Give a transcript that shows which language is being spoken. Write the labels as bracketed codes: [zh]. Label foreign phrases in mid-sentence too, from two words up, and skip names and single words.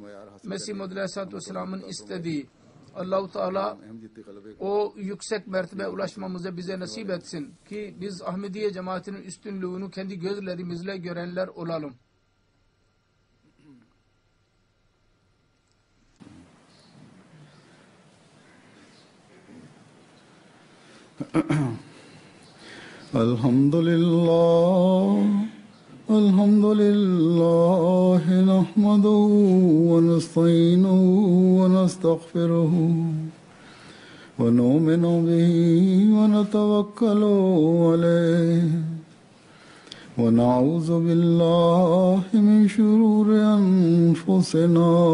[tr] Mesih Muhammed Aleyhisselatü Vesselam'ın istediği. Allah-u Teala o yüksek mertebeye ulaşmamıza bize nasip etsin ki biz Ahmediye cemaatinin üstünlüğünü kendi gözlerimizle görenler olalım. Elhamdülillah. [ar] الحمد لله نحمده ونستعينه ونستغفره ونؤمن به ونتوكل عليه ونعوذ بالله من شرور أنفسنا